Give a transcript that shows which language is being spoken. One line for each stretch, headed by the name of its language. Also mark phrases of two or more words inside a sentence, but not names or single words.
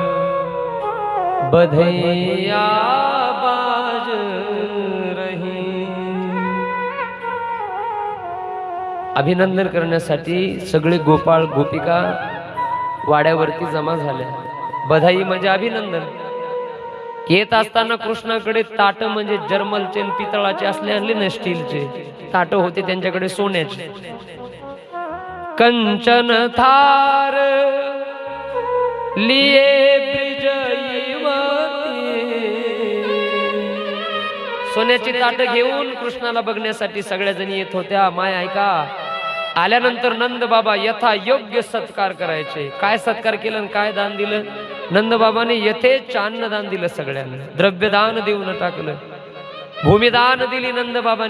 Braj: बधैया बाज रही।
Marathi: अभिनंदन करण्यासाठी सगळे गोपाळ गोपिका वाड्यावरती जमा झाल्या। बधाई म्हणजे अभिनंदन। येत असताना कृष्णाकडे ताट म्हणजे जर्मलचे पितळाचे असले आणले ना, स्टीलचे ताट होते त्यांच्याकडे सोन्याचे।
Braj: कंचन थार लिए ब्रिजयवती,
Marathi: सोन्याची ताट घेऊन कृष्णाला बघण्यासाठी सगळ्या जणी येत होत्या। माय ऐका, आल्यानंतर नंद बाबा यथा योग्य सत्कार करायचे। काय सत्कार केलं आणि काय दान दिलं? नंद बाबाने यथेच अन्नदान दिलं, सगळ्यांना द्रव्यदान देऊन टाकलं, भूमिदान दिली नंद बाबांनी।